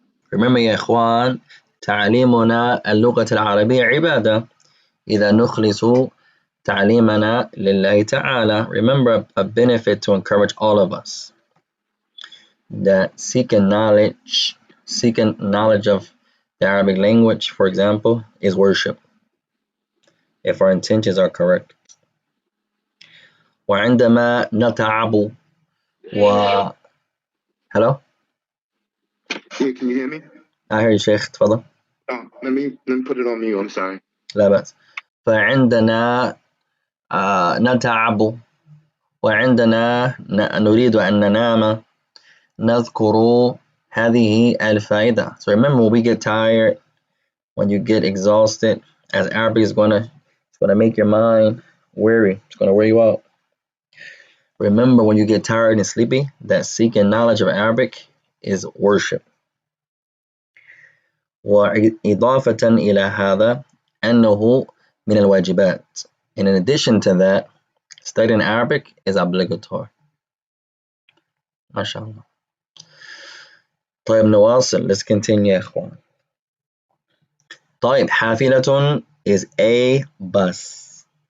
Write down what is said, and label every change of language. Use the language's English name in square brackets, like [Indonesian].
[English] Remember [Arabic] يا إخوان, تعليمنا اللغة العربية عبادة. إذا نخلص تعليمنا لله تعالى. [English] Remember a benefit to encourage all of us, that seeking knowledge of the Arabic language, for example, is worship, if our intentions are correct. [Arabic] وعندما نتعب [English] Hello? Yeah, can you hear me? I hear you, Sheikh. [Arabic] تفضل. [English] Oh, let me put it on mute. I'm sorry. [Arabic] لا بأس. فعندنا نتعب, وعندنا نريد أن ننام, نذكر هذه الفائدة. [English] So remember, when we get tired, when you get exhausted, as Arabic is gonna make your mind weary. It's gonna wear you out. Remember, when you get tired and sleepy, that seeking knowledge of Arabic is worship. [Arabic] وإضافة إلى هذا أنه من الواجبات. [English] And in addition to that, studying Arabic is obligatory. [Arabic] ما شاء الله. طيب نواصل. [English] Let's continue [Arabic] يا إخوان. [English] طيب حافلة is a bus.